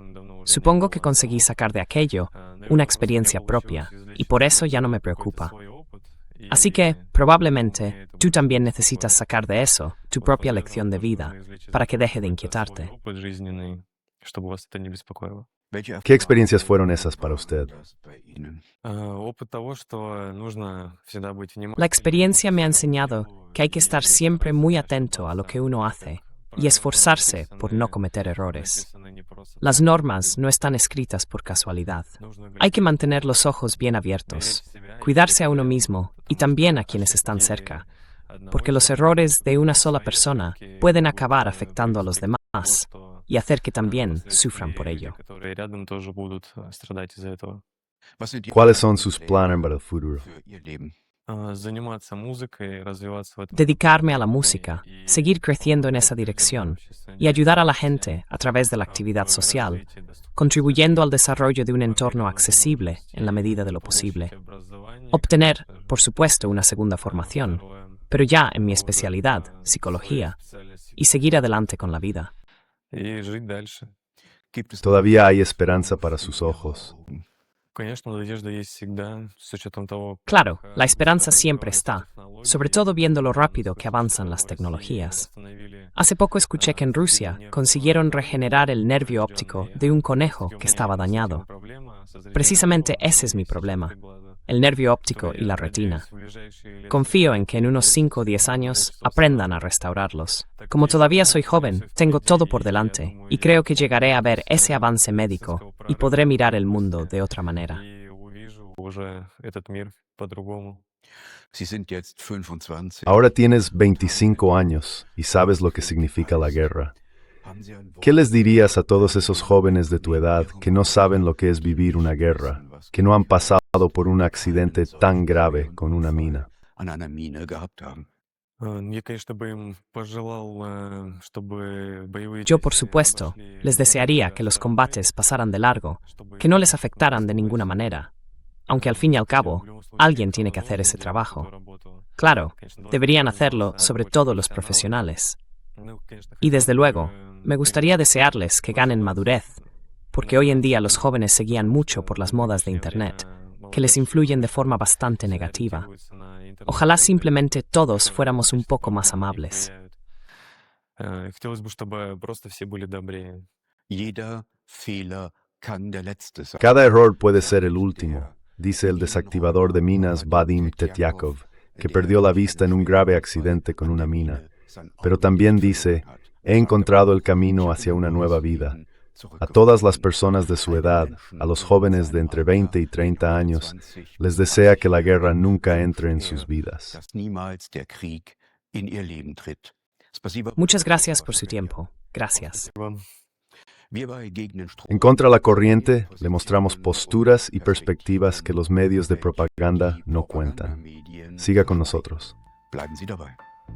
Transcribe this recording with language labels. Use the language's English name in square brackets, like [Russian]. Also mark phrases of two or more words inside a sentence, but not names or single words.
[Spanish] Supongo que conseguí sacar de aquello una experiencia propia, y por eso ya no me preocupa. Así que, probablemente, tú también necesitas sacar de eso tu propia lección de vida, para que deje de inquietarte. ¿Qué experiencias fueron esas para usted? [Russian] Опыт того, что нужно всегда быть [Spanish] La experiencia me ha enseñado que hay que estar siempre muy atento a lo que uno hace y esforzarse por no cometer errores. Las normas no están escritas por casualidad. Hay que mantener los ojos bien abiertos, cuidarse a uno mismo y también a quienes están cerca, porque los errores de una sola persona pueden acabar afectando a los demás y hacer que también sufran por ello. ¿Cuáles son sus planes para el futuro? [Russian] Заниматься музыкой, развиваться в этом. [Spanish] Dedicarme a la música, seguir creciendo en esa dirección y ayudar a la gente a través de la actividad social, contribuyendo al desarrollo de un entorno accesible en la medida de lo posible. Obtener, por supuesto, una segunda formación, pero ya en mi especialidad, psicología, y seguir adelante con la vida. [Russian] И жить дальше. [Spanish] Todavía hay esperanza para sus ojos. [Russian] Конечно, надежда есть всегда, с учетом того, [Spanish] Claro, la esperanza siempre está, sobre todo viendo lo rápido que avanzan las tecnologías. Hace poco escuché que en Rusia consiguieron regenerar el nervio óptico de un conejo que estaba dañado. Precisamente ese es mi problema, el nervio óptico y la retina. Confío en que en unos 5 o 10 años aprendan a restaurarlos. Como todavía soy joven, tengo todo por delante y creo que llegaré a ver ese avance médico y podré mirar el mundo de otra manera. [Russian] и увижу уже этот мир по-другому. [German] Sie sind jetzt 25. [Spanish] Ahora tienes 25 años y sabes lo que significa la guerra. ¿Qué les dirías a todos esos jóvenes de tu edad que no saben lo que es vivir una guerra, que no han pasado por un accidente tan grave con una mina? [German] An einer Mine gehabt haben? [Russian] Я, конечно, бы им пожелал, чтобы боевые [Spanish] Yo, por [Russian] действия [Spanish] supuesto, [Russian] прошли [Spanish] les desearía que los combates pasaran de largo, que no les afectaran de ninguna manera, aunque al fin y al cabo, alguien tiene que hacer ese trabajo. Claro, deberían hacerlo sobre todo los profesionales. Y desde luego, me gustaría desearles que ganen madurez, porque hoy en día los jóvenes se guían mucho por las modas de Internet, que les influyen de forma bastante negativa. Ojalá simplemente todos fuéramos un poco más amables. [Russian] Хотелось бы, чтобы просто все были добрее. [German] Jeder Fehler kann der letzte sein. [Spanish] Cada error puede ser el último, dice el desactivador de minas Vadim Tetyakov, que perdió la vista en un grave accidente con una mina. Pero también dice, he encontrado el camino hacia una nueva vida. A todas las personas de su edad, a los jóvenes de entre 20 y 30 años, les desea que la guerra nunca entre en sus vidas. [German] Dass niemals der Krieg in ihr Leben tritt. [Russian] Спасибо. [Spanish] Muchas gracias por su tiempo. Gracias. [German] Wir bei Gegenstrom. [Spanish] En Contra la Corriente le mostramos posturas y perspectivas que los medios de propaganda no cuentan. Siga con nosotros. [German] Bleiben Sie dabei.